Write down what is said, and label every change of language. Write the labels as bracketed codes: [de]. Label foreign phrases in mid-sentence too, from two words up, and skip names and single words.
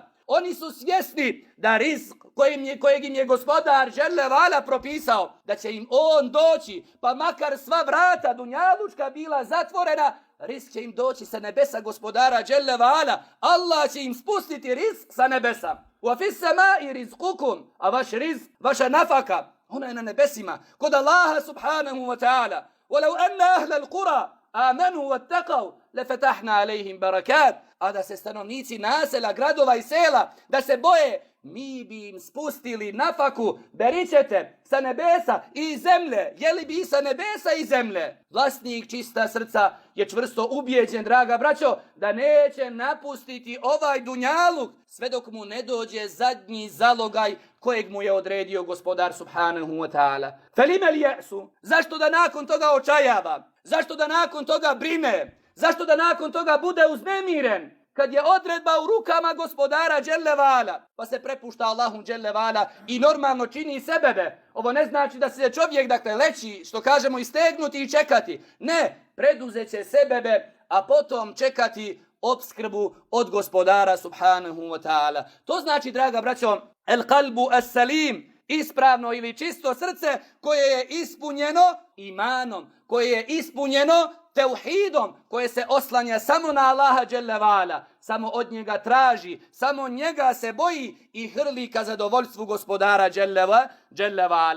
[bs] Oni su svjesni da rizk kojeg im je gospodar [ar] جل وعلا [bs] propisao, da će im on doći, pa makar sva vrata dunjalučka bila zatvorena, rizk će im doći sa nebesa gospodara [ar] جل وعلا. [bs] Allah će im spustiti rizk sa nebesa. [ar] وفي السماء رزقكم, [bs] a vaš rizk, vaša nafaka, ona je na nebesima, kod Allaha [ar] سبحانه وتعالى. ولو أن أهل القرى آمنوا واتقوا لفتحنا عليهم بركات. [bs] A da se stanovnici nasela, gradova i sela, da se boje, mi bi im spustili nafaku, beričete, sa nebesa i zemlje. Jeli bi i sa nebesa i zemlje? Vlasnik čista srca je čvrsto ubijeđen, draga braćo, da neće napustiti ovaj dunjaluk sve dok mu ne dođe zadnji zalogaj kojeg mu je odredio gospodar [ar] سبحانه وتعالى. Felimel jesu, [bs] zašto da nakon toga očajava? Zašto da nakon toga brine? Zašto da nakon toga bude uznemiren? Kad je odredba u rukama gospodara [ar] جل وعلا, [bs] pa se prepušta Allahu [ar] جل وعلا [bs] i normalno čini sebebe. Ovo ne znači da se čovjek, dakle, leći, što kažemo, istegnuti i čekati. Ne, preduzeće sebebe, a potom čekati opskrbu od gospodara [ar] سبحانه وتعالى. [bs] To znači, draga braćo, [ar] القلب السليم, [bs] ispravno ili čisto srce koje je ispunjeno imanom, koje je ispunjeno teuhidom, koje se oslanja samo na Allaha [ar] جل وعلا, [bs] samo od njega traži, samo njega se boji i hrli ka zadovoljstvu gospodara [ar] جل وعلا.